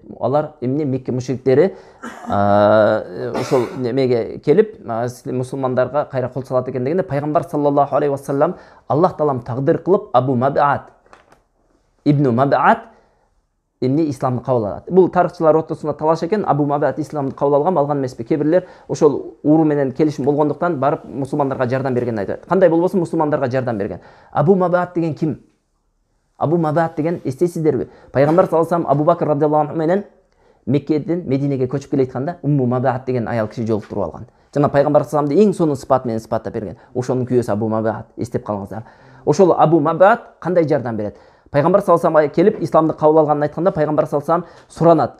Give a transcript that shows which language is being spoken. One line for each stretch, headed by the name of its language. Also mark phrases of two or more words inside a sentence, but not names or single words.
Kyrgyz: Алар эмне Мекке мушриктери ошол немеге келип мусулмандарга кайра кол салат экен дегенде пайгамбар
Arabic: صلى الله عليه وسلم
Kyrgyz: Аллах таалам тагдыр кылып Абу Маб'ат ибн Маб'ат эмне исламды кабыл алат. Бул тарыхчылар ортосунда талаш экен, Абу Маб'ат исламды кабыл алган эмеспи? Кээ бирлер ошол уру менен келишим болгондуктан барып мусулмандарга жардам берген айтат. Кандай болбосун мусулмандарга жардам берген. Абу Маб'ат деген ким? Абу Маб'ат деген эстейсиздерби? Пайгамбар
Arabic: صلى الله عليه وسلم
Kyrgyz: Абу Бакр
Arabic: رضي الله عنه
Kyrgyz: менен Меккеден Мединеге көчүп келе жатканда Умму Маб'ат деген аял киши жолуктуруп алган. Жана пайгамбар
Arabic: صلى الله عليه وسلم
Kyrgyz: эң сонун сыпат менен сыпаттап берген. Ошонун күйөөсү Абу Маб'ат, эстеп калыңыздар. Ошол Абу Маб'ат кандай жардам берет? Пайгамбар
Arabic: صلى الله عليه وسلم
Kyrgyz: келип исламды кабыл алганын айтканда пайгамбар
Arabic: صلى الله عليه وسلم
Kyrgyz: суранат.